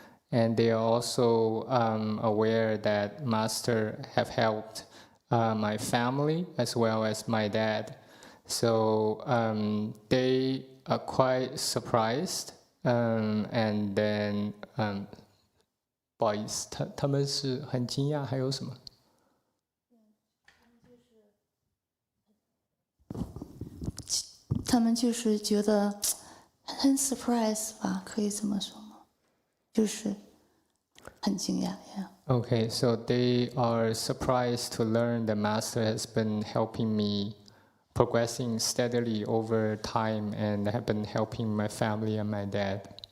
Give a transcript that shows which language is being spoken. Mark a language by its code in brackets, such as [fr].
[en] And they are also aware that Master have helped my family as well as my dad. So they are quite surprised. And then, [zh] 不好意思，他们是很惊讶，还有什么？他们就是觉得很 surprise 吧，可以这么说吗？就是很惊讶 [en] Okay, so they are surprised to learn that Master has been helping me progressing steadily over time and have been helping my family and my dad.